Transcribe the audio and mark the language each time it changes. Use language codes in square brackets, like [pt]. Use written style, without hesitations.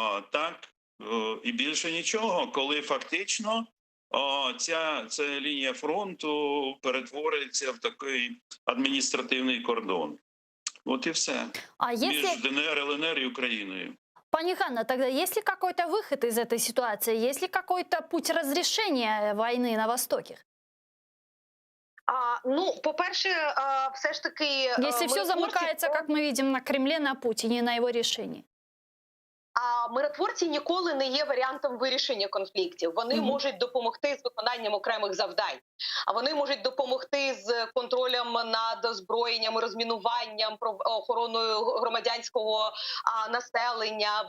[uk] Так, і більше нічого, коли фактично ця лінія фронту перетворюється в такий адміністративний кордон. [ru] Вот и все. Между ДНР, ЛНР и Украиной. Пани Ханна, тогда есть ли какой-то выход из этой ситуации? Есть ли какой-то путь разрешения войны на Востоке? [uk] Ну, по-перше, все ж таки... [ru] Если все замыкается, как мы видим, на Кремле, на Путине, на его решении. [uk] А миротворці ніколи не є варіантом вирішення конфліктів. Вони можуть допомогти з виконанням окремих завдань. А вони можуть допомогти з контролем над озброєнням, розмінуванням, охороною громадянського населення.